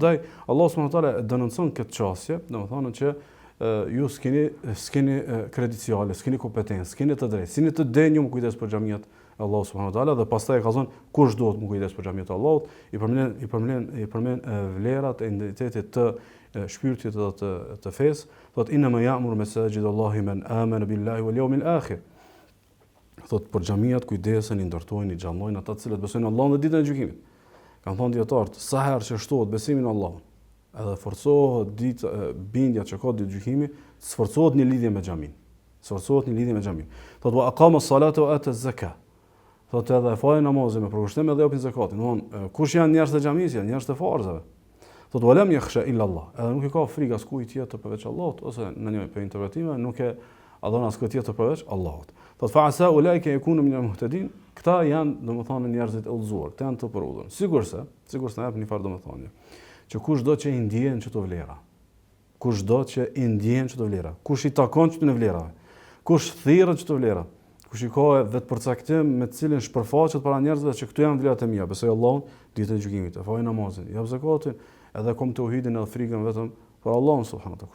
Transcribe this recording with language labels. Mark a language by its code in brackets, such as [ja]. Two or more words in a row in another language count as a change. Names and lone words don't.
[sq] Andaj Allah [ar] سبحانه وتعالى [sq] denoncon këtë çështje, domethënë që ju s'keni krediciale, s'keni kompetencë, s'keni të drejtë, s'keni të denjë më kujdes për xhamiat Allahu [ar] سبحانه وتعالى [sq] dhe pastaj ka thënë kush duhet më kujdes për xhamiat e Allahut, i përmend vlerat e identitetit të shpirtit dhe të fesë, thotë [ar] إنما يعمر مساجد الله من آمن بالله واليوم الآخر. [sq] Thotë për xhamiat kujdesen, i ndërtojnë, i xhallojnë ata të cilët besojnë në Allahun dhe ditën e gjykimit. Kanë thënë dietarët, sa herë që shtohet besimi në Allahun, edhe forcohet bindja që ka ditë gjykimi, sforcohet një lidhje me xhamin. Thotë [ar] وأقام الصلاة وآتى الزكاة. [sq] Thotë edhe falë namazin me përkushtim edhe japin zakatin. Domthon kush janë njerëzit e xhamisë, janë njerëzit e farzave. Thotë [ar] ولم يخش إلا الله. [sq] Edhe nuk i ka frikë askujt tjetër përveç Allahut, ose në një për interpretime nuk e adhon askujt tjetër përveç Allahut. Thotë [ar] فعسى أولئك يكونوا من المهتدين. [sq] Këta janë domethënë njerëzit e udhëzuar, këta janë të përudhur. Sigurisht na jap një farë domethënie. Që kushdo që i ndjen çdo vlera. Kush i takon çdo vlera. Kush thirrët çdo vlera. Kush i ka vetë përcaktim me të cilin shpërfaqet para njerëzve që këtu janë vlerat e mia, besoj Allahun ditën e gjykimit, e faj namazin, jap zakatin, edhe kom tauhidin edhe frikën vetëm për Allahun [ar] سبحانه وتعالى.